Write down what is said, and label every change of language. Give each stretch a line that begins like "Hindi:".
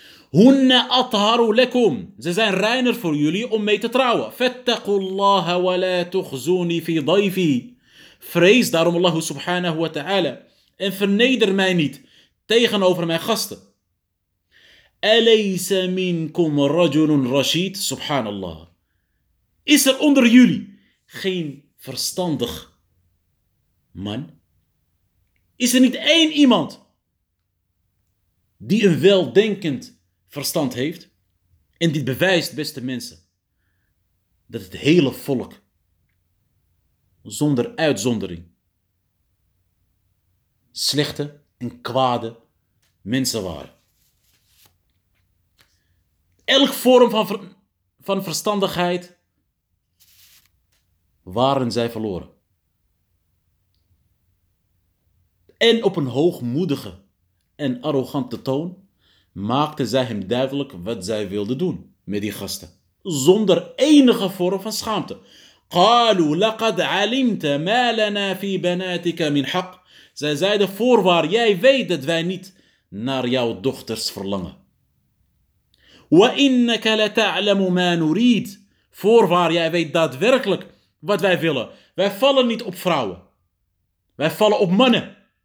Arabic: Hunna atharu lakum.
Dutch: Ze zijn reiner voor jullie om mee te trouwen.
Arabic: Fattaqullaha wa la tukhzuni fi dayfi.
Dutch: Vrees daarom Allah subhanahu wa ta'ala. En verneder mij niet tegenover mijn gasten.
Arabic: أليس منكم رجل رشيد؟ سبحان الله.
Dutch: Is er onder jullie geen verstandig man? Is er niet één iemand die een weldenkend verstand heeft? En dit bewijst, beste mensen, dat het hele volk zonder uitzondering slechte en kwade mensen waren. Elk vorm van van verstandigheid waren zij verloren. En op een hoogmoedige en arrogante toon maakten zij hem duidelijk wat zij wilden doen met die gasten. Zonder enige vorm van schaamte.
Arabic: قالوا لقد علمت ما لنا في بناتك من حق.
Dutch: Zij zeiden voorwaar, jij weet dat wij niet naar jouw dochters verlangen.
Arabic: وإنك لتعلم ما نريد.
Dutch: Voorwaar, jij weet daadwerkelijk wat wij willen. Wij vallen niet op vrouwen. Wij vallen op mannen.